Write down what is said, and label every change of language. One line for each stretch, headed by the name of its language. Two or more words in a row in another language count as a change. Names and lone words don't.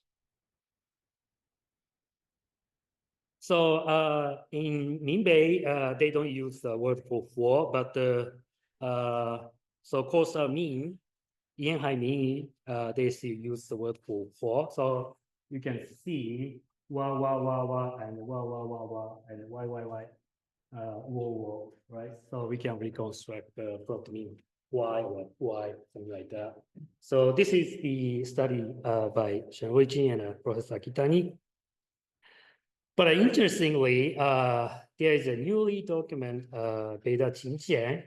English: So in Minbei, they don't use the word for huo, but so Kosa Min, Yanhai Min, they still use the word for huo. So you can see wa wa wa wa and wa wa wa wa and y y y. Wo, right? So we can reconstruct the plot mean y, something like that. So this is the study by Xianlui Jing and Professor Akitani. But interestingly, there is a newly documented Beta Qingxian.